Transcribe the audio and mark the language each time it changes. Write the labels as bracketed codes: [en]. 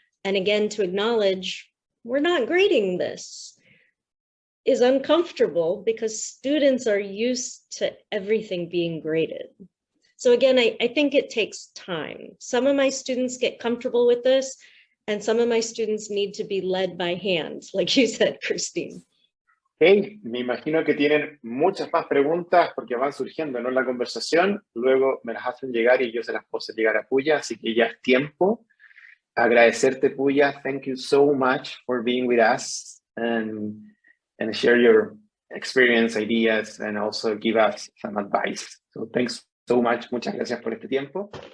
[en] And again, to acknowledge, we're not grading this, is uncomfortable because students are used to everything being graded. So again, I think it takes time. Some of my students get comfortable with this, and some of my students need to be led by hand, like you said, Christine. [es] Ok, me imagino que tienen muchas más preguntas porque van surgiendo, ¿no?, en la conversación. Luego me las hacen llegar y yo se las puedo hacer llegar a Pooja, así que ya es tiempo. Agradecerte, Pooja. [en] Thank you so much for being with us and share your experience, ideas, and also give us some advice. So thanks so much. [es] Muchas gracias por este tiempo.